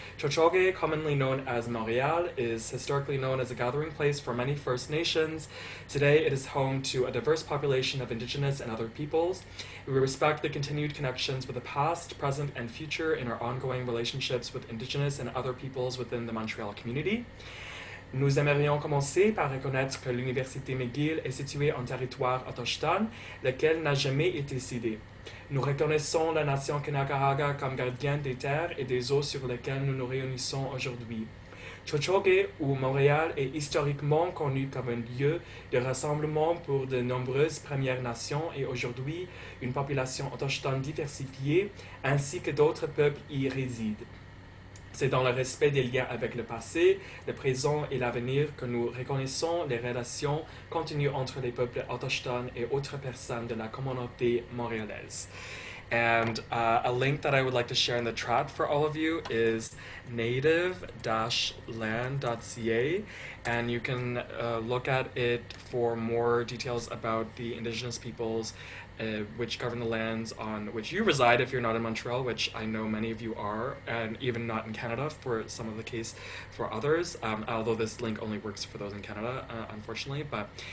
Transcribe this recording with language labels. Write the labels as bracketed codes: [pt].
[en] Tiohtià:ke, commonly known as Montreal, is historically known as a gathering place for many First Nations. Today it is home to a diverse population of Indigenous and other peoples. We respect the continued connections with the past, present, and future in our ongoing relationships with Indigenous and other peoples within the Montreal community. [fr] Nous aimerions commencer par reconnaître que l'Université McGill est située en territoire autochtone, lequel n'a jamais été cédé. Nous reconnaissons la nation Kanien'kehá:ka comme gardienne des terres et des eaux sur lesquelles nous nous réunissons aujourd'hui. Tiohtià:ke, ou Montréal, est historiquement connu comme un lieu de rassemblement pour de nombreuses Premières Nations et aujourd'hui une population autochtone diversifiée ainsi que d'autres peuples y résident. C'est dans le respect des liens avec le passé, le présent et l'avenir que nous reconnaissons les relations continues entre les peuples autochtones et autres personnes de la communauté montréalaise. [en] And a link that I would like to share in the chat for all of you is native-land.ca, and you can look at it for more details about the Indigenous peoples which govern the lands on which you reside if you're not in Montreal, which I know many of you are, and even not in Canada for some of the case for others, although this link only works for those in Canada, unfortunately, but